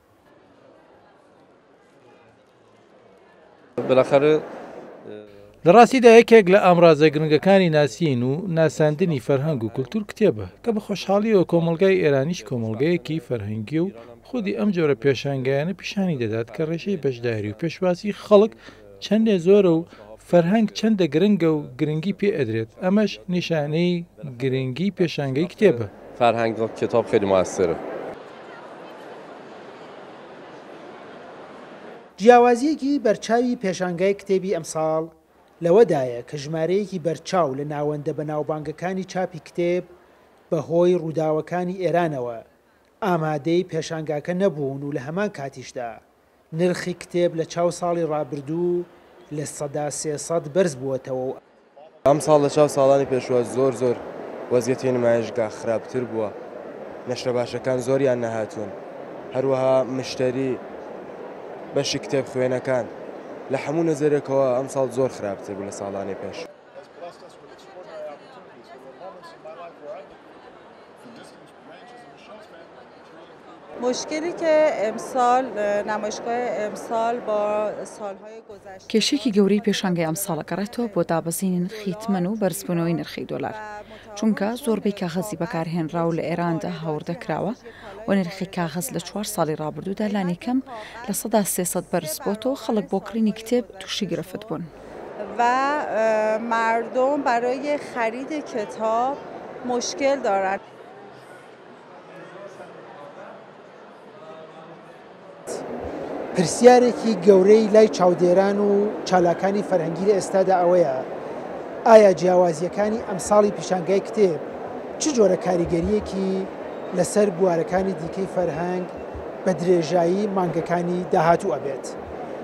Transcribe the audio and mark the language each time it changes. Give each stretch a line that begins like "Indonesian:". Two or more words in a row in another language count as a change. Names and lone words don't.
Central Kurdish: لەڕاستیدا یەکێک لە ئامڕازە گرنگەکانی ناسین و ناساندنی فەرهەنگ و کولتور کتێبە کە بە خۆشحاڵیەوە کۆمەڵگای ئێرانیش کۆمەڵگەیەکی فەرهەنگی و خودی ئەم جۆرە پێشانگایانە پیشانی دەدات کە ڕێژەی بەشداری و پێشواسی خەڵک چەندێ زۆرە و فەرهەنگ چەندە گرنگە و گرنگی پێ ئەدرێت. ئەمەش نیشانەی گرنگی پێشانگەی کتێبە.
Persian: فرهنگ کتاب خیلی موثره.
Central Kurdish: جیاوازیەکی بەرچاوی پێشانگای کتێبی ئەمساڵ لەوەدایە کە ژمارەیەکی بەرچاو لە ناوەندە بەناوبانگەکانی چاپی کتێب بەهۆی ڕووداوەکانی ئێرانەوە ئامادەی پێشانگاکە نەبوون و لە هەمان کاتیشدا نرخی کتێب لە چاو ساڵی ڕابردوو لە 300 بەرز بووەتەوە. ئەم ساڵ لە چاو ساڵانی پێشوە زۆر وەزیەتی نمایشگا خراپتر بووە. نەشرە باشەکان زۆریان نەهاتوون. هەروەها مشتری بەشی کتێب خوێنەکان لە هەموو نەزەرێکەوە ئەم ساڵ زۆر خراپتر بوو لە ساڵانی پێش.
Persian: مشکلی که امسال نمایشگاه امسال با سالهای گذشته
Central Kurdish: کێشێکی گەورەی پێشانگای ئەمساڵە گەڕێتەوە بۆ دابەزینی نرخی تمەن و بەرزبوونەوەی نرخی دۆلار، چونکە زۆربەی کاغەزی بەکارهێنرا و لە ئێراندا هەوردەکراوە و نرخی کاغەز لە 4 ساڵی ڕابردوودا لانیکەم لە 300 بەرز بۆتەوە. خەڵک بۆ کڕینی کتێب تووشی گرفت بوون
Persian: و مردم برای خرید کتاب مشکل دارند.
Central Kurdish: پرسیارێکی گەورەی لای چاودێران و چالاکانی فەرهەنگی لە ئێستادا ئەوەیە ئایا جیاوازیەکانی ئەمساڵی پیشانگای کتێب چ جۆرە کاریگەریەکی لەسەر بوارەکانی دیکەی فەرهەنگ بە درێژایی مانگەکانی داهاتوو ئەبێت.